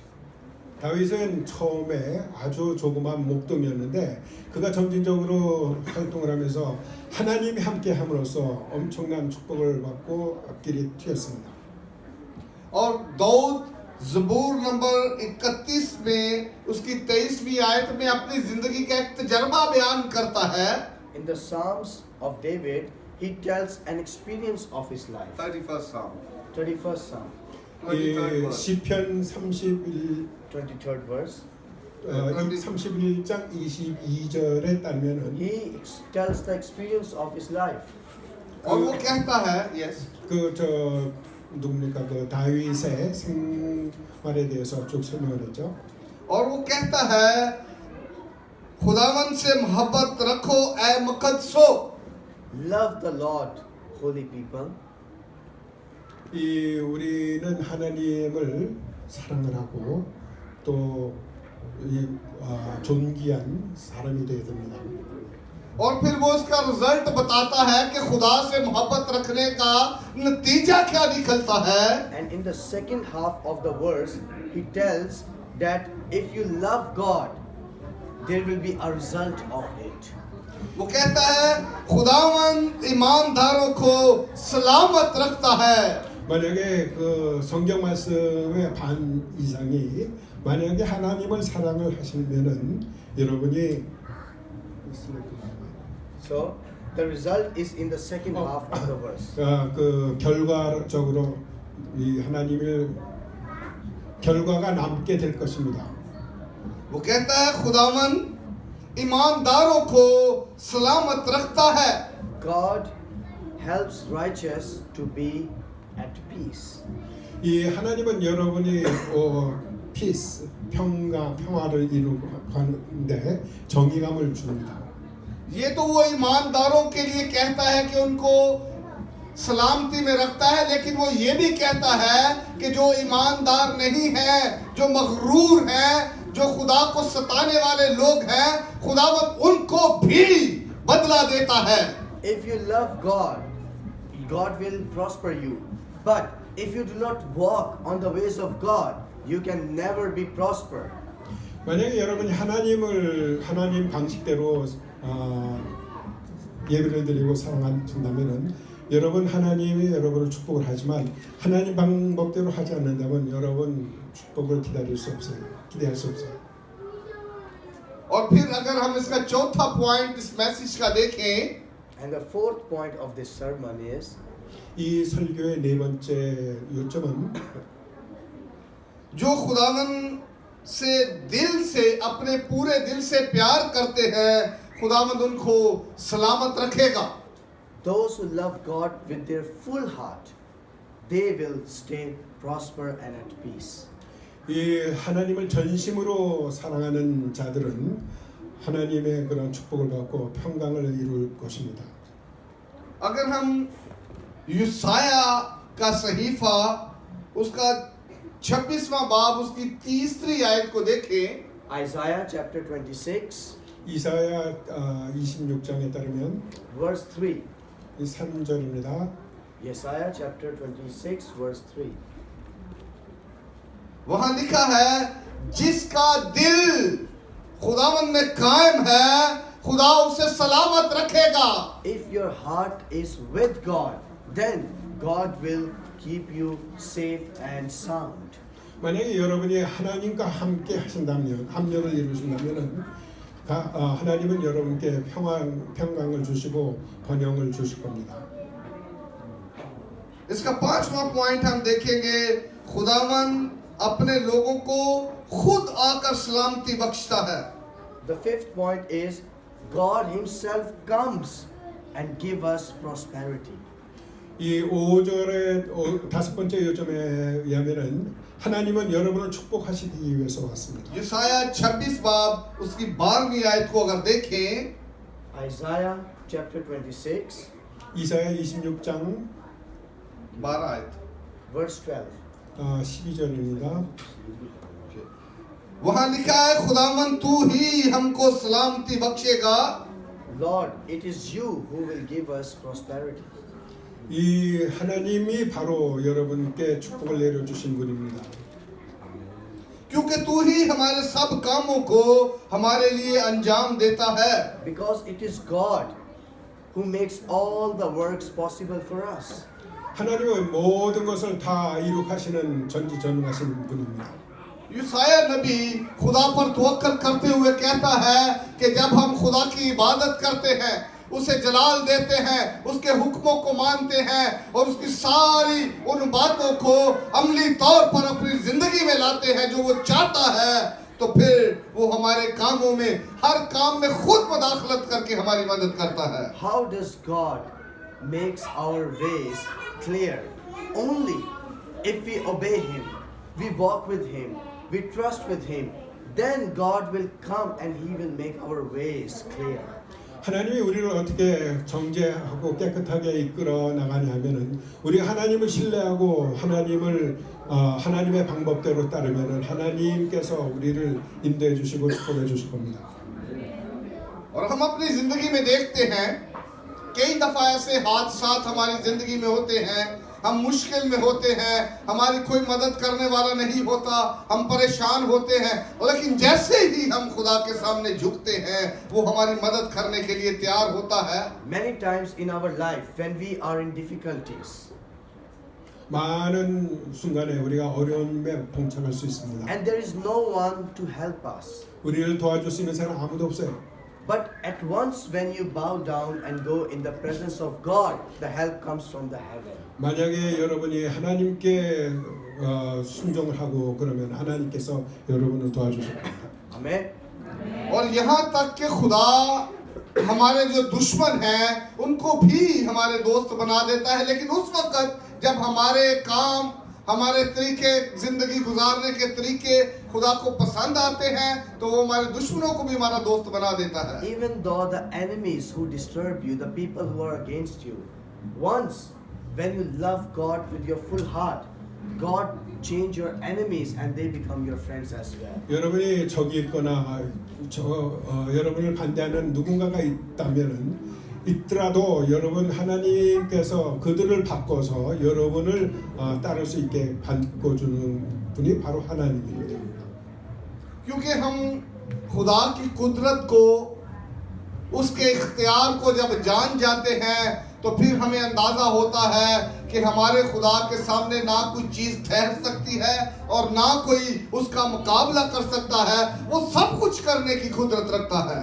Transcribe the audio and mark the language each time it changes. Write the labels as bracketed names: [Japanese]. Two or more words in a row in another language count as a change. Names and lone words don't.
[Korean] 다윗은 처음에 아주 조그만 목동이었는데 그가 점진적으로 활동을 하면서 하나님이 함께함으로써 엄청난 축복을 받고 앞길이 튀었습니다. [Urdu] اور داؤد زبور نمبر 31 میں اس کی 23ویں آیت میں اپنی زندگی کا ایک تجربہ بیان کرتا ہے. [English] In the Psalms of David, he tells an experience of his life. 31st Psalm, 31st Psalm, [Korean] 이 시편 [English] 23rd verse. [Korean] 31장 22절에 따르면은 [English] He tells the experience of his life. [Urdu] اور وہ کہتا ہے، یس, [Korean] 누굽니까 그 다윗의 생활에 대해서 쭉 설명을 했죠. [Urdu] اور وہ کہتا ہے خداوند سے محبت رکھو اے مقدسو. [English] Love the Lord, holy people. [Korean] 이 우리는 하나님을 사랑을 하고 또 존귀한 사람이 되어야 됩니다. [Urdu] اور پھر وہ اس کا رزلٹ بتاتا ہے کہ خدا سے محبت رکھنے کا نتیجہ کیا نکلتا ہے. [English] And in the second half of the verse, he tells that if you love God, there will be a result of it. [Urdu] وہ کہتا ہے خداوند ایمانداروں کو سلامت رکھتا ہے. [Korean] 만약에 그 성경 말씀의 반 이상이 만약에 하나님을 사랑을 하시면은 여러분이 [English] So the result is in the second half of the verse. [Korean] 그 결과적으로 이 하나님을 결과가 남게 될 것입니다. [Urdu] وہ کہتا ہے خداوند ایمانداروں کو سلامت رکھتا ہے. [English] God helps righteous to be at peace. [Korean] 이 하나님은 여러분이 peace 평화를 이루고 하는데 정의감을 줍니다. [Urdu] یہ تو وہ ایمانداروں کے لیے کہتا ہے کہ ان کو سلامتی میں رکھتا ہے، لیکن وہ یہ بھی کہتا ہے کہ جو ایماندار نہیں ہے، جو مغرور ہیں، جو خدا کو ستانے والے لوگ ہیں، خداوند ان کو بھی بدلہ دیتا ہے. [English] If you love God, God will prosper you. But if you do not walk on the ways of God, you can never be prospered. [Korean] 만약에 여러분이 하나님 방식대로 예배를 드리고 사랑하신다면은 여러분 하나님이 여러분을 축복을 하지만 하나님 방법대로 하지 않는다면 여러분 축복을 기대할 수 없어요. [Urdu] اور پھر اگر ہم اس کا چوتھا پوائنٹ اس میسج کا دیکھیں, [English] And the fourth point of this sermon is [Korean] 이 설교의 네 번째 요점은 [Urdu] جو خداوند سے دل سے اپنے پورے دل سے پیار کرتے ہیں، خداوند ان کو سلامت رکھے گا. [English] those who love God with their full heart they will stay prosper and at peace. [Korean] 이 하나님을 전심으로 사랑하는 자들은 하나님의 그런 축복을 받고 평강을 이룰 것입니다. [Urdu] اگر ہم یسعیاہ کا صحیفہ اس کا 26واں باب اس کی تیسری آیت کو دیکھیں [English] Isaiah chapter 26, [Korean] 이사야 26장에 따르면 [English] verse 3. [Korean] 이 3절입니다. [English] Isaiah chapter 26, verse 3. [Urdu] وہاں لکھا ہے جس کا دل خداوند میں قائم ہے خدا اسے سلامت رکھے گا. [English] If your heart is with God, then God will keep you safe and sound. [Korean] 만약에 여러분이 하나님과 함께 하신다면 합력을 이루신다면은 하나님은 여러분께 평강을 주시고 번영을 주실 겁니다. [Urdu] اس کا 5واں پوائنٹ ہم دیکھیں گے خداوند اپنے لوگوں کو خود آ کر سلامتی بخشتا ہے. [English] The fifth point is God Himself comes and give us prosperity. [Korean] 이 5절의 다섯 번째 요점에 의하면은 하나님은 여러분을 축복하시기 위해서 왔습니다. [Urdu] یسعیاہ 26 باب اس کی 12ویں آیت کو اگر دیکھیں [English] Isaiah chapter 26, [Korean] 이사야 26장 [Urdu] 12 آیت [English] verse 12. [Korean] 12절입니다. [Urdu] وہاں لکھا ہے خداوند تو ہی ہم کو سلامتی بخشے گا. [English] Lord, it is you who will give us prosperity. [Korean] 이 하나님이 바로 여러분께 축복을 내려주신 분입니다. [Urdu] کیونکہ تو ہی ہمارے سب کاموں کو ہمارے لیے انجام دیتا ہے. [English] Because it is God who makes all the works possible for us. [Korean] 하나님은 모든 것을 다 이룩하시는 전지전능하신 분입니다. [Urdu] یسعیاہ نبی خدا پر توکل کرتے ہوئے کہتا ہے کہ جب ہم خدا کی عبادت کرتے ہیں اسے جلال دیتے ہیں اس کے حکموں کو مانتے ہیں اور اس کی ساری ان باتوں کو عملی طور پر اپنی زندگی میں لاتے ہیں جو وہ چاہتا ہے تو پھر وہ ہمارے کاموں میں ہر کام میں خود مداخلت کر کے ہماری مدد کرتا ہے. [English] How does God makes our ways clear? Only if we obey Him, we walk with Him, we trust with Him, then God will come and He will make our ways clear. [Korean] 하나님이 우리를 어떻게 정죄하고 깨끗하게 이끌어 나가냐면은 우리 하나님을 신뢰하고 하나님의 방법대로 따르면은 하나님께서 우리를 인도해 주시고 축복해 주실 겁니다. [Urdu] اور ہم اپنی زندگی میں دیکھتے ہیں کئی دفعہ ایسے حادثات ہماری زندگی میں ہوتے ہیں ہم مشکل میں ہوتے ہیں ہماری کوئی مدد کرنے والا نہیں ہوتا ہم پریشان ہوتے ہیں لیکن جیسے ہی ہم خدا کے سامنے جھکتے ہیں وہ ہماری مدد کرنے کے لیے تیار ہوتا ہے. [English] Many times in our life when we are in difficulties [Korean] 많은 순간에 우리가 어려움에 봉착할 수 있습니다. [English] and there is no one to help us. [Korean] 우리를 도와줄 수 있는 사람 아무도 없어요. [English] But at once when you bow down and go in the presence of God, the help comes from the heaven. [Korean] 만약에 여러분이 하나님께 순종을 하고 그러면 하나님께서 여러분을 도와주실 겁니다. [English] Amen. [Urdu] اور یہاں تک کہ خدا ہمارے جو دشمن ہیں ان کو بھی ہمارے دوست بنا دیتا ہے لیکن اس وقت جب ہمارے کام ہمارے طریقے زندگی گزارنے کے طریقے خدا کو پسند آتے ہیں تو وہ ہمارے دشمنوں کو بھی ہمارا دوست بنا دیتا ہے. [English] Even though the enemies who disturb you, the people who are against you, once when you love God with your full heart, God change your enemies and they become your friends as well. [Korean] 여러분이 적이 있거나 여러분을 반대하는 누군가가 있더라도 여러분 하나님께서 그들을 바꿔서 여러분을 따를 수 있게 바꿔주는 분이 바로 하나님입니다. [Urdu] کیونکہ ہم خدا کی قدرت کو اس کے اختیار کو جب جان جاتے ہیں تو پھر ہمیں اندازہ ہوتا ہے کہ ہمارے خدا کے سامنے نہ کوئی چیز ٹھہر سکتی ہے اور نہ کوئی اس کا مقابلہ کر سکتا ہے وہ سب کچھ کرنے کی قدرت رکھتا ہے.